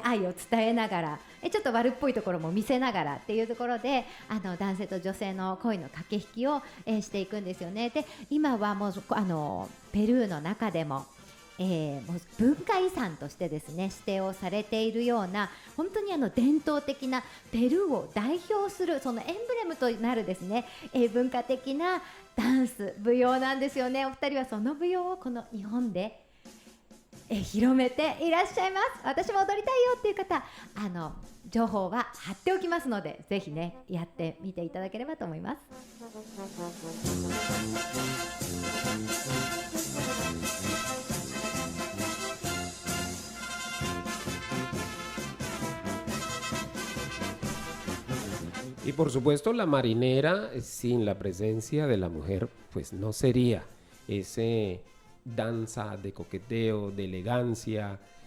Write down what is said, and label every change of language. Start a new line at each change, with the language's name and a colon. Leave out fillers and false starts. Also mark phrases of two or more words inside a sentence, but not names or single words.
Japanese: 愛を伝えながら、ちょっと悪っぽいところも見せながらっていうところで、男性と女性の恋の駆け引きを、していくんですよね。で、今はもうペルーの中でももう文化遺産としてですね指定をされているような、本当に伝統的なペルーを代表するそのエンブレムとなるですね、文化的なダンス舞踊なんですよね。お二人はその舞踊をこの日本で広めていらっしゃいます。私も踊りたいよっていう方、情報は貼っておきますので、ぜひねやってみていただければと思います。
Spanish: Y por supuesto la marinera, sin la presencia de la mujer, pues no sería ese danza de coqueteo, de elegancia.